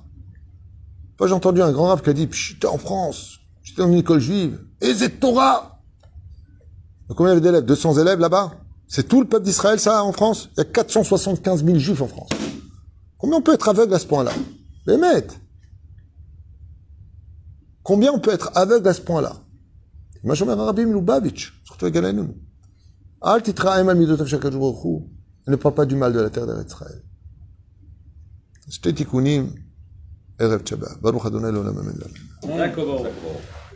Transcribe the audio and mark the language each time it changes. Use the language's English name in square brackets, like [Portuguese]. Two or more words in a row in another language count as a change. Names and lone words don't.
[French] Moi, j'ai entendu un grand rave qui a dit, j'étais en France, j'étais dans une école juive. Et c'est Torah. Combien il y avait d'élèves? 200 élèves là-bas? C'est tout le peuple d'Israël, ça, en France? Il y a 475 000 juifs en France. Combien on peut être aveugle à ce point-là? Les maîtres. Combien on peut être aveugle à ce point-là? [Hebrew] מה שאומר הרבי מלובביץ', זכותו יגן עלינו. אל תתרעם על מידותיו של הקדוש ברוך הוא. [French] אני ne parle pas du mal de la terre d'Eretz Israël. [Hebrew] שתי תיקונים, ערב שבת. ברוך ה' לעולם אמן.